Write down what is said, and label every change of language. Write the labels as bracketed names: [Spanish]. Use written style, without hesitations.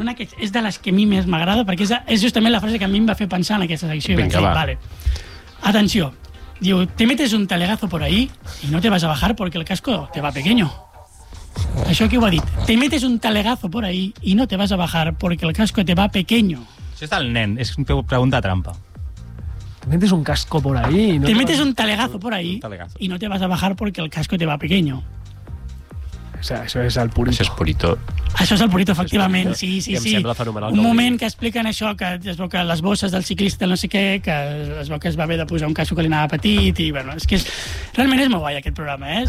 [Catalan] Una que és de les que a mi més m'agrada, perquè és justament la frase que a mi em va fer pensar en aquesta secció. Vinga, va. Vale. Atenció. [Spanish] Diu, te metes un talegazo por ahí y no te vas a bajar porque el casco te va pequeño. [Catalan] Això que ho ha dit. [Spanish] Te metes un talegazo por ahí y no te vas a bajar porque el casco te va pequeño. [Catalan] Això és del nen, és una pregunta trampa. [Spanish] Te metes un casco por ahí. No te metes un talegazo por ahí y no te vas a bajar porque el casco te va pequeño. O sea, [Catalan] això és el purito. Això és purito. Això és el purito, efectivament. Sí, sí, sí. Em sembla fenomenal. Un moment que expliquen això, que es veu que les bosses del ciclista, no sé què, que es veu que es va haver de posar un casco que li anava petit i, bueno, és que és... Realment és molt guai aquest programa, eh?